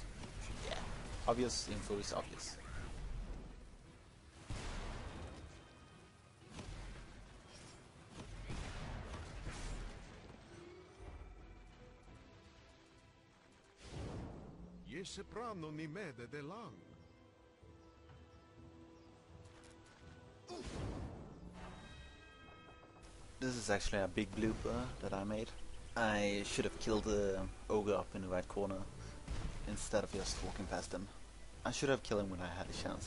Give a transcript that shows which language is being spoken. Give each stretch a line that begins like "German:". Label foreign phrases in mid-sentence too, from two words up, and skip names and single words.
English: Yeah, obvious info is obvious. Soprano ni mede de lang. This is actually a big blooper that I made. I should have killed the ogre up in the right corner instead of just walking past him. I should have killed him when I had a chance.